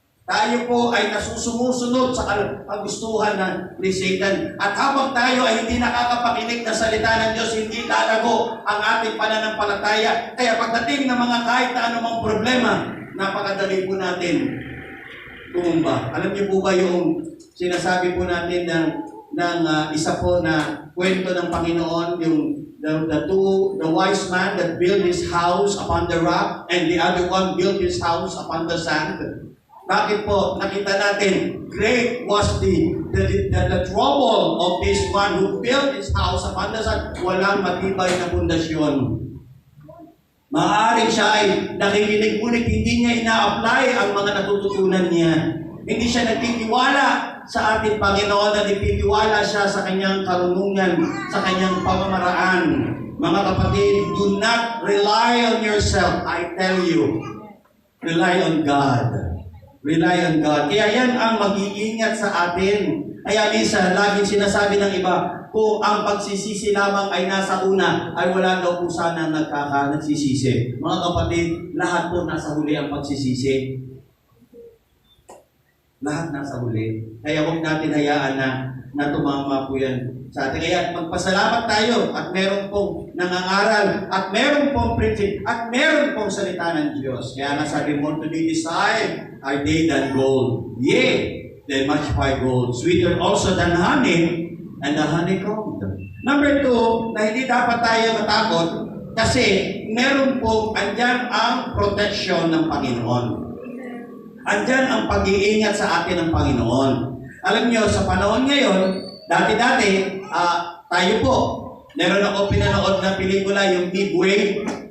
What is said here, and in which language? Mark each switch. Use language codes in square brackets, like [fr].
[tl] Tayo po ay nasusumusunod sa kagustuhan ni Satan. At habang tayo ay hindi nakakapakinig ng salita ng Diyos, hindi lalago ang ating pananampalataya. Kaya pagdating ng mga kahit na anumang problema, napakadali po natin tumumba. Alam niyo po ba yung sinasabi po natin ng isa po na kwento ng Panginoon, yung [en] the wise man that built his house upon the rock and the other one built his house upon the sand. [tl] Bakit po? Nakita natin, [en] great was the trouble of this one who built his house upon the sand. [tl] Walang matibay na pundasyon. Maaaring siya ay nakikinig, ngunit hindi niya ina-apply ang mga natututunan niya. Hindi siya nagtitiwala sa ating Panginoon, na nagtitiwala siya sa kanyang karunungan, sa kanyang pamamaraan. Mga kapatid, [en] do not rely on yourself. I tell you, rely on God. Rely on God. [tl] Kaya yan ang mag-iingat sa atin. Kaya minsan, laging sinasabi ng iba, kung ang pagsisisi lamang ay nasa una, ay wala daw po sana nagsisisi. Mga kapatid, lahat po nasa huli ang pagsisisi. Lahat nasa huli. Kaya huwag natin hayaan na tumama po yan sa atin. Kaya magpasalamat tayo at meron pong nangangaral at meron pong preaching at meron pong salita ng Diyos. Kaya nga sabi mo, [en] to be desired are they than gold. Yea, they much fine gold. Sweeter also than honey and the honeycomb. [tl] Number 2, na hindi dapat tayo matakot kasi meron pong andyan ang protection ng Panginoon. Andyan ang pag-iingat sa atin ng Panginoon. Alam nyo, sa panahon ngayon, dati-dati, tayo po, meron ako pinanood na pelikula, yung Midway.